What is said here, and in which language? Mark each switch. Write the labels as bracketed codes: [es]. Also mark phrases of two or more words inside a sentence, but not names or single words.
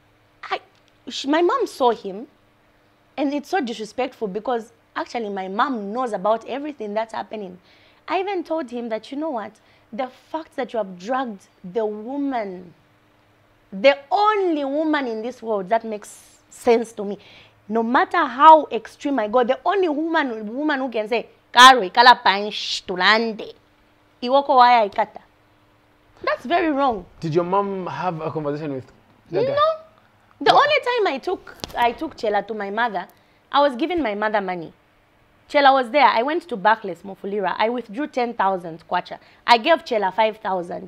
[en] My mom saw him, and it's so disrespectful because actually my mom knows about everything that's happening. I even told him that, you know what, the fact that you have dragged the woman, the only woman in this world that makes sense to me, no matter how extreme I go, the only woman who can say, Karo, [bem] ikala pansh tulande, iwoko waya ikata. [en] That's very wrong. Did your mom have a conversation with that guy? No. The only time I took Chellah to my mother, I was giving my mother money. Chellah was there. I went to Barclays, Mufulira. I withdrew 10,000 kwacha. I gave Chellah 5,000.